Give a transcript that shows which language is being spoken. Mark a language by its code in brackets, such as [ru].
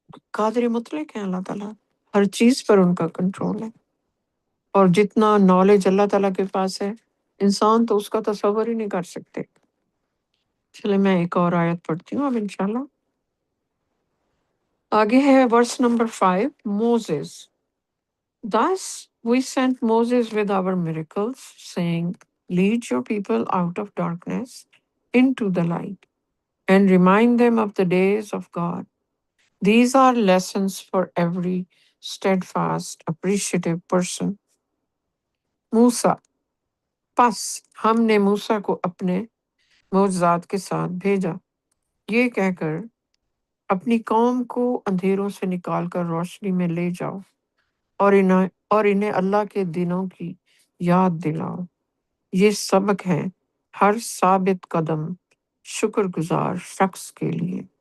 [ur] قادر مطلق ہیں اللہ تعالیٰ، ہر چیز پر ان کا کنٹرول ہے۔ اور جتنا نالج اللہ تعالیٰ کے پاس ہے، انسان تو اس کا تصور ہی نہیں کر سکتے۔ چلے میں ایک اور آیت پڑھتی ہوں اب انشاءاللہ۔ آگے ہے verse number 5، Moses. [en] Thus we sent Moses with our miracles, saying, lead your people out of darkness into the light, and remind them of the days of God. These are lessons for every steadfast, appreciative person. [ur] موسیٰ، پس ہم نے موسیٰ کو اپنے معجزات کے ساتھ بھیجا، یہ کہہ کر اپنی قوم کو اندھیروں سے نکال کر روشنی میں لے جاؤ، اور انہیں اللہ کے دنوں کی یاد دلاؤ۔ یہ سبق ہے ہر ثابت قدم شکر گزار شخص کے لیے۔